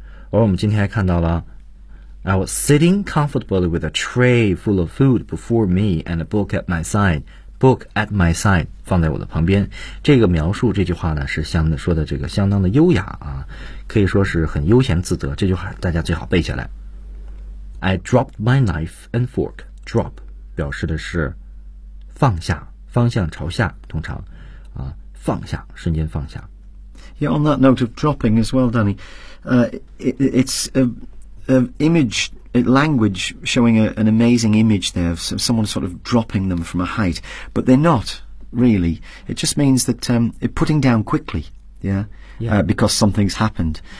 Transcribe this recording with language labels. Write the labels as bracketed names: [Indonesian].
[Chinese] 而我们今天还看到了 [English] I was sitting comfortably with a tray full of food before me and a book at my side. Book at my side [Chinese] 放在我的旁边。这个描述这句话呢，是相说的这个相当的优雅啊，可以说是很悠闲自得。这句话大家最好背下来。 [English] I dropped my knife and fork. [Chinese] Drop 表示的是放下，方向朝下，通常啊，放下，瞬间放下。 [English] Yeah, on that note of dropping as well, Danny, it's a language showing an amazing image there of someone sort of dropping them from a height, but they're not really. It just means that putting down quickly, yeah. Because something's happened.